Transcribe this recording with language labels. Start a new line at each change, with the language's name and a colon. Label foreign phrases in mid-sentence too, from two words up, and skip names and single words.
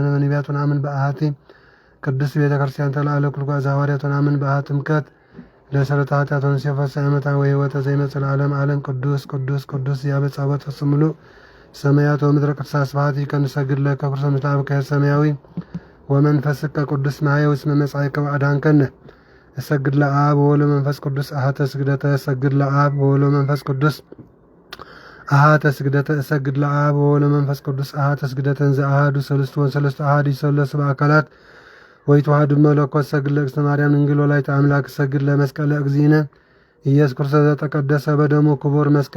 Geez: በነቢያት ወናምን በአሐቲ ቅዱስ ቤተ ክርስቲያን ተላዕለ ኩልኳ ዘሐዋርያት ወናምን በአሐቲ እምከት ለሰረተ ኃጢአት ወንሴፈሳ ዓመታ ወሕይወተ ዘይመጽእ ለዓለም ዓለም ቅዱስ ቅዱስ ቅዱስ ያበጻወት ፍጽምሉ ሰማያት ወምድረ ቅድሳት ስብሐት ይከንሰግድ ለከ ክርስቶስ ምስለ አብከ ሰማያዊ ወመንፈስከ ቅዱስ ማሕየው እስመ መጻእከ ወአዳንከነ እሰግድ ለአብ ወወልድ ወመንፈስ ቅዱስ አሐተ ስግደተ እሰግድ ለአብ ወወልድ ወመንፈስ ቅዱስ አሐተ ስግደተ እሰግድ ለአብ ወወልድ ወመንፈስ ቅዱስ አሐተ ስግደተ እንዘ አሐዱ ሰለስቱ ወሰለስቱ አሐዱ ይሠለሱ በአካላት ወይተዋሐዱ መለኮት እሰግድ ለእግዝእትነ ማርያም ድንግል ወላዲተ አምላክ እሰግድ ለመስቀለ እግዚእነ ኢየሱስ ክርስቶስ ዘተቀደሰ በደሙ ክቡር መስቀል